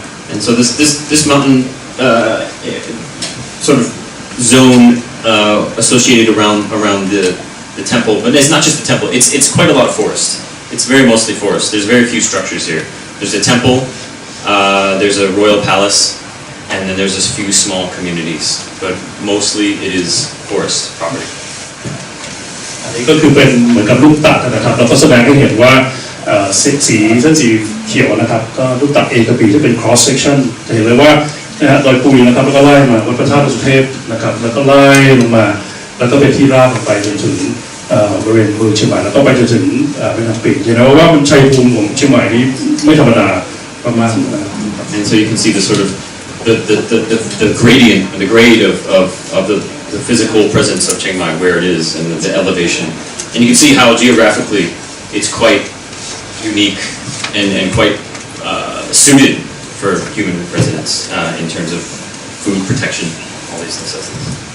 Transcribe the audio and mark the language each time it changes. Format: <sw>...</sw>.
<en>And so this mountain sort of zone associated around the temple, but it's not just the temple. It's quite a lot of forest. It's very mostly forest. There's very few structures here. There's a temple, there's a royal palace, and then there's just a few small communities. But mostly it is forest property.</en> <th>อันนี้ก็คือเป็นเหมือนกับลูกตัดนะครับแล้วก็แสดงให้เห็นว่าเส้นสีเขียวนะครับก็ลูกตัด A กับ B ที่เป็น cross section จะเห็นเลยว่าดอยปุยนะครับแล้วก็ไล่มาวัดพระธาตุสุเทพนะครับแล้วก็ไล่ลงมาแล้วก็เป็นที่ราบลงไปจนถึงบริเวณเมืองเชียงใหม่แล้วก็ไปจนถึงแม่น้ำปิงเห็นไหมว่ามันชัยภูมิของเชียงใหม่นี่ไม่ธรรมดามากๆนะครับ</th> <en>And so you can see the sort of the gradient and the grade of the physical presence of Chiang Mai, where it is, and the elevation. And you can see how geographically it's quite unique and quite suited for human residence in terms of food protection, all these necessities.</en>